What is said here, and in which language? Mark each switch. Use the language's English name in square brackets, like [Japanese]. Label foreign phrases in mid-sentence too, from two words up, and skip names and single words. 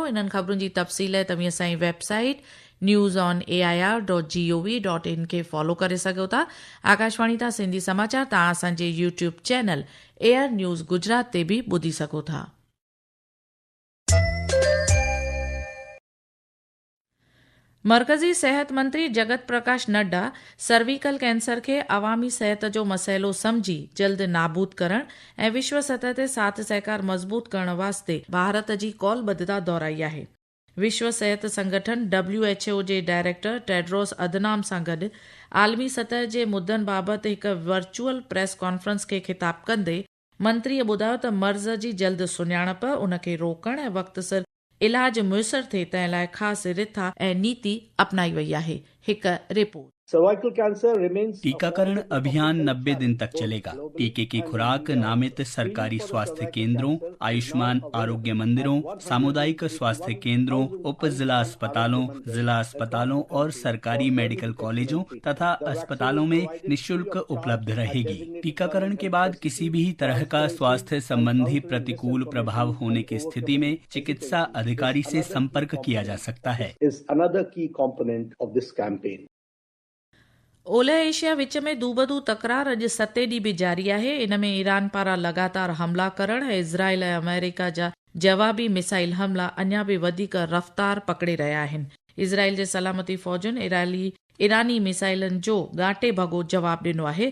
[Sindhi] इन्हनि ख़बरुनि जी तफ़सील तव्हीं असांजी वेबसाइट newsonair.gov.in खे फॉलो करे सघो था। आकाशवाणी तां सिंधी समाचार तव्हां असांजे यूट्यूब चैनल एयर न्यूज़ गुजरात ते बि ॿुधी सघो था। मरकज़ी सेहत मंत्री जगत प्रकाश नड्डा [English] cervical cancer [Sindhi] खे अवामी सेहत जो मसइलो समझी जल्द नाबूद करण ऐं विश्व सतह ते साथ सहकार मज़बूत करण वास्ते भारत जी कौलबद्धता दोहराई आहे। विश्व सेहत संगठन WHO जे डायरेक्टर टेड्रोस अदनाम सां गॾु आलमी सतह जे मुद्दनि बाबति हिकु [English] virtual press conference [Sindhi] खे ख़िताब कंदे मंत्रीअ ॿुधायो त मर्ज़ जी जल्द सुञाणप, उनखे रोकण ऐं वक़्त सिर इलाज मुयसर थिए तंहिं लाइ ख़ासि रिथा ऐं नीति अपनाई वई आहे। हिकु रिपोर्ट। [Hindi] टीकाकरण अभियान 90 दिन तक चलेगा। टीके की खुराक नामित सरकारी स्वास्थ्य केंद्रों, आयुष्मान आरोग्य मंदिरों, सामुदायिक स्वास्थ्य केंद्रों, उप जिला अस्पतालों और सरकारी मेडिकल कॉलेजों तथा अस्पतालों में निःशुल्क उपलब्ध रहेगी। टीकाकरण के बाद किसी भी तरह का स्वास्थ्य संबंधी प्रतिकूल प्रभाव होने की स्थिति में चिकित्सा अधिकारी से संपर्क किया जा सकता है। [Sindhi] ओलह एशिया विच में दूबदू तकरार अॼु 7 ॾींहं बि जारी आहे। इन में ईरान पारां लगातार हमला करण ऐं इज़राइल ऐं अमेरिका जा जवाबी मिसाइल हमला अञा बि वधीक रफ़्तार पकड़े रहिया आहिनि। इज़राइल जे सलामती फ़ौजुनि ईरानी मिसाइलनि जो गाटे भॻो जवाबु ॾिनो आहे।